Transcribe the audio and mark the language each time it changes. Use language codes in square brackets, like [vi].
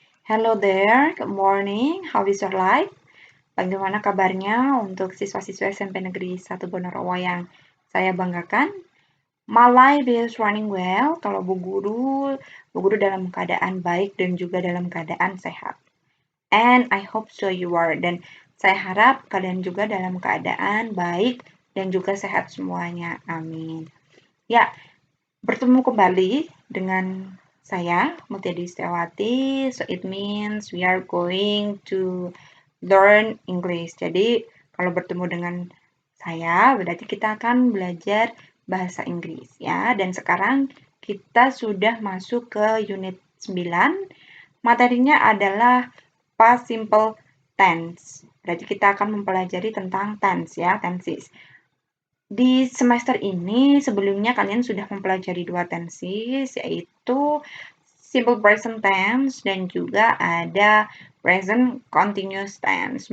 [en] Hello there, good morning. How is your life? [id] Bagaimana kabarnya untuk siswa-siswa SMP Negeri 1 Bonorowo yang saya banggakan? [en] My life is running well. [id] Kalau Bu Guru dalam keadaan baik dan juga dalam keadaan sehat. [en] And I hope so you are. [id] Dan saya harap kalian juga dalam keadaan baik dan juga sehat semuanya. Amin. Ya, bertemu kembali dengan saya, Mutia Setiawati. [en] So it means we are going to learn English. [id] Jadi kalau bertemu dengan saya, berarti kita akan belajar bahasa Inggris ya. Dan sekarang kita sudah masuk ke unit 9. Materinya adalah past simple tense. Berarti kita akan mempelajari tentang tense ya, tenses. Di semester ini sebelumnya kalian sudah mempelajari 2 tenses, yaitu simple present tense dan juga ada present continuous tense.